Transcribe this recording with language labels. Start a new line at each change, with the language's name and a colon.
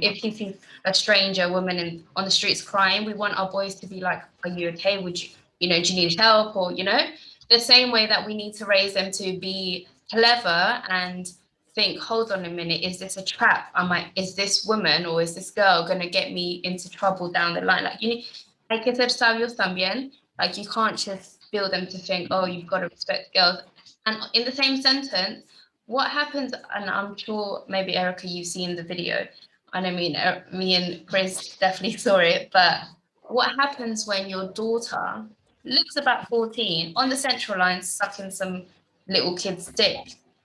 English: If he sees a stranger woman on the streets crying, we want our boys to be like, are you okay? Would you, do you need help? Or, the same way that we need to raise them to be clever and think, hold on a minute, is this a trap? Is this woman or is this girl going to get me into trouble down the line? Like,
Spanish: hay que ser sabios también.
English: Like, you can't just build them to think, oh, you've got to respect girls. And in the same sentence, what happens, and I'm sure maybe Erica, you've seen the video, and I mean, me and Chris definitely saw it, but what happens when your daughter looks about 14 on the central line sucking some little kid's dick?